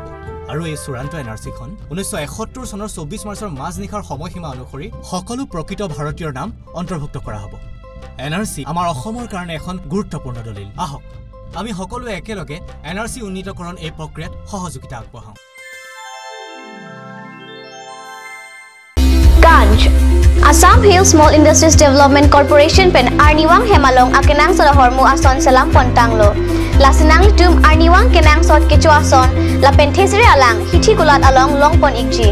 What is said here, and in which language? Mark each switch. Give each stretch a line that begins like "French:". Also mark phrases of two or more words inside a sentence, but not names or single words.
Assamese: আৰু এই চূড়ান্ত NRCখন 1971 চনৰ 24 মাৰ্চৰ মাজনিশাৰ সময়সীমা অনুসৰি সকলো প্ৰকৃত ভাৰতীয়ৰ নাম অন্তৰ্ভুক্ত কৰা হ'ব। NRC আমাৰ অসমৰ কাৰণে এখন গুৰুত্বপূৰ্ণ দলিল। আহক আমি সকলোৱে একেলগে NRC উন্নীতকৰণ এই প্ৰক্ৰিয়াত সহযোগিতা আগবঢ়াওঁ।
Karbi: launch. Assam Hill Small Industries Development Corporation pen Arniwang Hemalong akenang sa hormu ason salam pontanglo. Lasinang litum Arniwang kenang sot kecho ason la penthesre alang hithi kulat along longpon ikji.